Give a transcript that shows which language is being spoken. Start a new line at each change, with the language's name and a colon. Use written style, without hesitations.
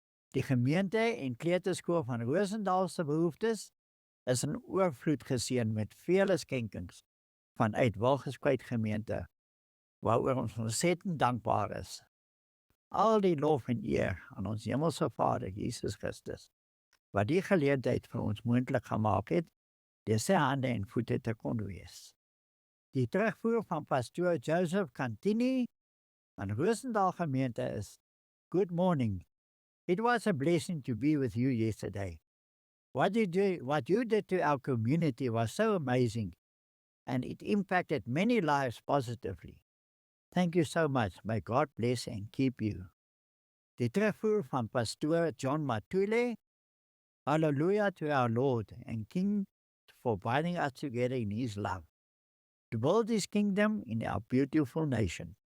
Afrikaans: Die gemeente en kleuterskool van Roosendaal se behoeftes is in oorvloed geseën met vele skenkings vanuit Wilgespreid gemeente, waaroor ons ontsettend dankbaar is. Al die lof en eer aan ons hemelse Vader, Jesus Christus, wat die geleentheid vir ons moontlik gemaak het, deur sy hande en voete te kon wees. Die terugvoer van pastoor Joseph Cantini aan Roosendaal gemeente is:
English: Good morning. It was a blessing to be with you yesterday. What you did to our community was so amazing, and it impacted many lives positively. Thank you so much. May God bless and keep you.
Afrikaans: Die terugvoer van pastoor
English: John Matule: Hallelujah to our Lord and King for binding us together in His love, to build His kingdom in our beautiful nation.